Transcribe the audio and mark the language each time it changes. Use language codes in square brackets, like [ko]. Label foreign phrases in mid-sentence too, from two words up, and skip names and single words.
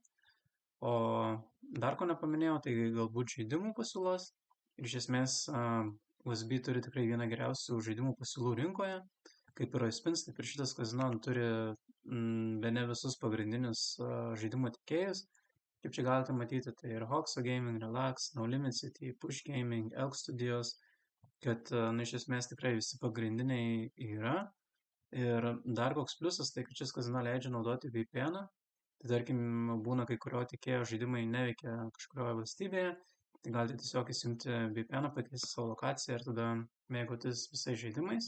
[lt] O dar ko nepaminėjau, tai galbūt žaidimų pasiūlos. Ir iš esmės USB turi tikrai vieną geriausių žaidimų pasiūlų rinkoje. Kaip ir PricePins, taip ir šitas kazino turi bene visus pagrindinius žaidimų tiekėjus. Kaip čia galite matyti, tai ir Hoxo Gaming, Relax, No Limit City, Push Gaming, Elk Studios, kad iš esmės tikrai visi pagrindiniai yra. Ir dar koks pliusas, tai kad šis kazino leidžia naudoti VPN-ą. Tai tarkim, būna kai kurio tiekėjo žaidimai neveikia kažkurioje valstybėje, tai galite tiesiog įsijungti VPN-ą, pakeisti savo lokaciją ir tada mėgautis visais žaidimais.